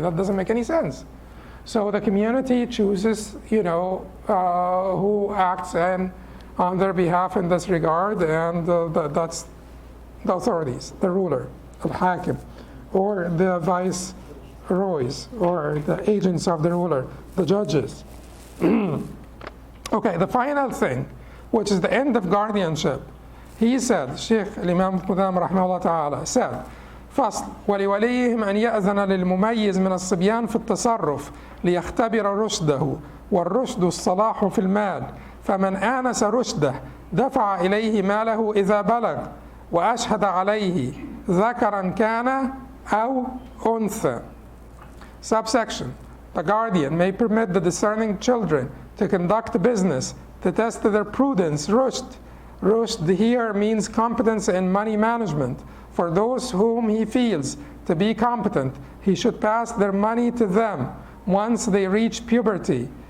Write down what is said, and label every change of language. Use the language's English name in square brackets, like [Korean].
[English] That doesn't make any sense. So the community chooses, who acts on their behalf in this regard, and that's the authorities, the ruler, al-Hakim, or the viceroys, or the agents of the ruler, the judges. Okay, the final thing, which is the end of guardianship. He said, Sheikh Imam Qudamah rahimahullah ta'ala said, [Arabic] فصل ولوليهم أن يأذن للمميز من الصبيان في التصرف ليختبر رشده والرشد الصلاح في المال فمن آنس رشده دفع إليه ماله إذا بلغ وأشهد عليه ذكرا كان أو أنثى. [English] Subsection: the guardian may permit the discerning children to conduct business to test their prudence. Rushd here means competence in money management. For those whom he feels to be competent, he should pass their money to them once they reach puberty.